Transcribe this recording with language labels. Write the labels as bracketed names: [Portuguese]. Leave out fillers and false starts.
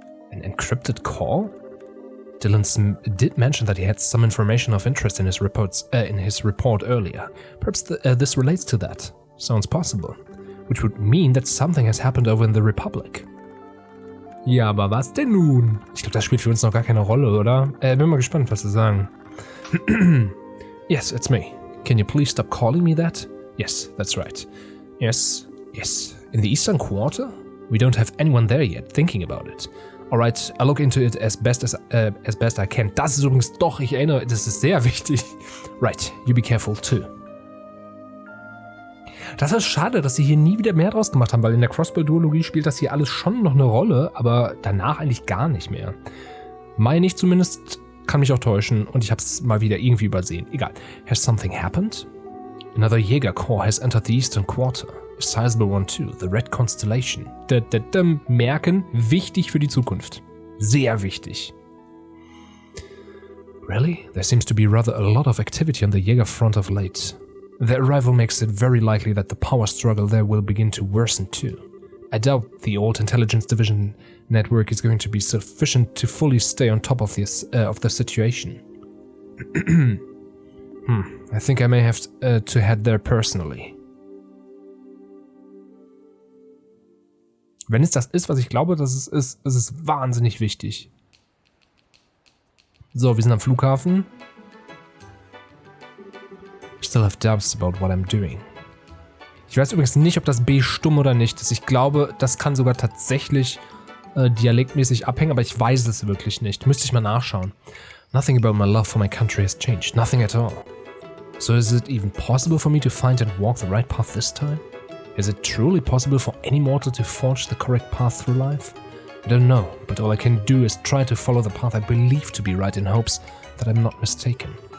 [English] An encrypted call? Dylan did mention that he had some information of interest in his report earlier. Perhaps this relates to that. Sounds possible. Which would mean that something has happened over in the Republic. [German] Ja, aber was denn nun? Ich glaube, das spielt für uns noch gar keine Rolle, oder? Bin mal gespannt, was sie sagen. [English] Yes, it's me. Can you please stop calling me that? Yes, that's right. Yes. In the Eastern Quarter? We don't have anyone there yet thinking about it. Alright, I'll look into it as best I can. [German] Das ist übrigens doch, ich erinnere, das ist sehr wichtig. [English] Right, you be careful too. [German] Das ist schade, dass sie hier nie wieder mehr draus gemacht haben, weil in der Crossbow-Duologie spielt das hier alles schon noch eine Rolle, aber danach eigentlich gar nicht mehr. Meine ich zumindest, kann mich auch täuschen und ich hab's mal wieder irgendwie übersehen. Egal. [English] Has something happened? Another Jäger Corps has entered the Eastern Quarter. A sizable one too, the Red Constellation. [German] Merken, wichtig für die Zukunft. Sehr wichtig. [English] Really? There seems to be rather a lot of activity on the Jäger front of late. Their arrival makes it very likely that the power struggle there will begin to worsen too. I doubt the old intelligence division network is going to be sufficient to fully stay on top of the situation. I think I may have to head there personally. [German] Wenn es das ist, was ich glaube, dass es ist es wahnsinnig wichtig. So, wir sind am Flughafen. [English] I still have doubts about what I'm doing. [German] Ich weiß übrigens nicht, ob das B stumm oder nicht ist. Ich glaube, das kann sogar tatsächlich dialektmäßig abhängen, aber ich weiß es wirklich nicht. Müsste ich mal nachschauen. [English] Nothing about my love for my country has changed. Nothing at all. So is it even possible for me to find and walk the right path this time? Is it truly possible for any mortal to forge the correct path through life? I don't know, but all I can do is try to follow the path I believe to be right in hopes that I'm not mistaken.